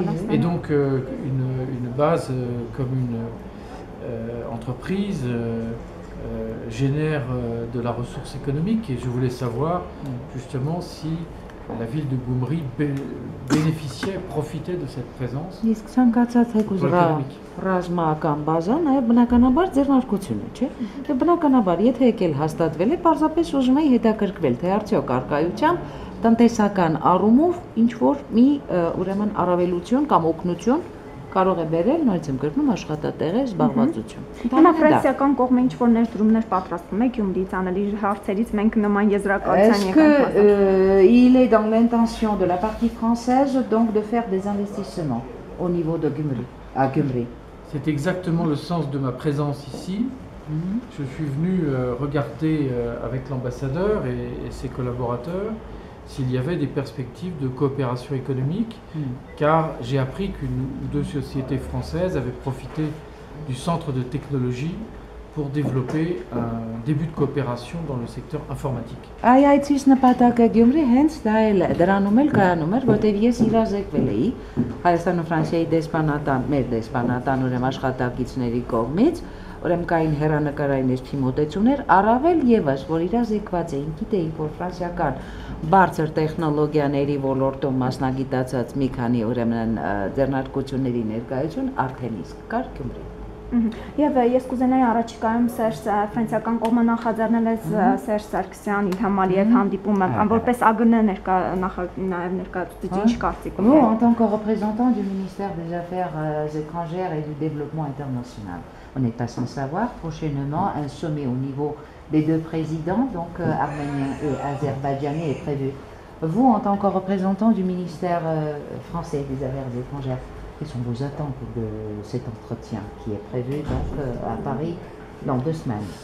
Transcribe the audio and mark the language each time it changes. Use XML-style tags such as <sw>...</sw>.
<fr>Et donc une base comme une entreprise génère de la ressource économique et je voulais savoir justement si la ville de Gyumri bénéficiait, profitait de cette présence.</fr> <hy>Իսկ ցանկացած ռազմական բազան այո բնականաբար ձեռնարկություն է, չէ՞։ Դե բնականաբար, եթե եկել հաստատվել է, պարզապես ուզում է հետաքրքրվել, թե արդյոք արկայությամբ տնտեսական առումով ինչ որ մի ուրեմն առավելություն կամ օգնություն կարող է բերել, նորից եմ կրկնում, աշխատատեղի զբաղվածություն։ Հիմա ֆրանսիական կողմը ինչ որ ներդրումներ պատրաստում է Գյումրիից անել իր հարցերից մենք նման եզրակացության</hy> <fr>եկանք։ Il est dans l'intention de la partie française donc de faire des investissements au niveau de Gyumri, à Gyumri. C'est exactement le sens de ma présence ici. Je suis venu regarder avec l'ambassadeur et ses collaborateurs s'il y avait des perspectives de coopération économique, car j'ai appris qu'une ou deux sociétés françaises avaient profité du centre de technologie pour développer un début de coopération dans le secteur informatique.</fr> <hy>Այցից նպատակը Գյումրի հենց դա էլ դրանում էլ կայանում էր, որտեղ ես իրազեկվել էի Հայաստան ու Ֆրանսիայի դեսպանատան, մեր դեսպանատան ուրեմն աշխատակիցների կողմից, ուրեմն կային հեռանկարային էսի մոտեցումներ, առավել եւս, որ իրազեկված էին, գիտեին, որ ֆրանսիական բարձր տեխնոլոգիաների ոլորտում մասնագիտացած մի քանի ուրեմն ձեռնարկությունների ներկայություն արդեն իսկ կար Գյումրի։ Եվ ես կուզենայի առաջիկայում ֆրանսիական կողմը նախաձեռնել է Սերժ Սարգսյան, Իլհամ Ալիև հանդիպումը, որպես ԱԳՆ նաև ներկայացուցիչ, ինչ կարծիք ունեք։</hy> <fr>Vous, en tant que représentant du ministère des Affaires étrangères et du Développement international, on n'est pas sans savoir prochainement un sommet au niveau des deux présidents, donc arménien et azerbaïdjanais, est prévu. Vous, en tant que représentant du ministère français des Affaires étrangères, quelles sont vos attentes de cet entretien qui est prévu donc à Paris dans 2 semaines?</fr>